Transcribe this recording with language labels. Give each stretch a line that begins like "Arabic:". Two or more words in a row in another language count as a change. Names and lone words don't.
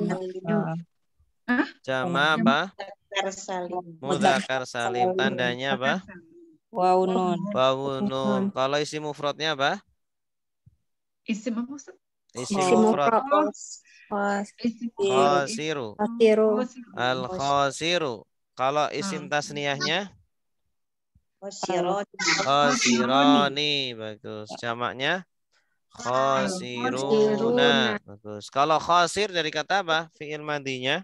Indonesian: Jama apa? Salim.
Arabic: Mudzakkar salim.
Indonesian: Tandanya apa? Waunun. Wawunun. Kalau isi mufradnya apa? Isim apa Ustaz? Isi Isi mufrad. Isim Khosiru. Khosiru.
Arabic: Al khosiru.
Indonesian: Kalau isim tasniyahnya? Khosironi. Bagus. Jamaknya? Khosiruna. Bagus. Kalau khosir dari kata apa? Fi'il madinya?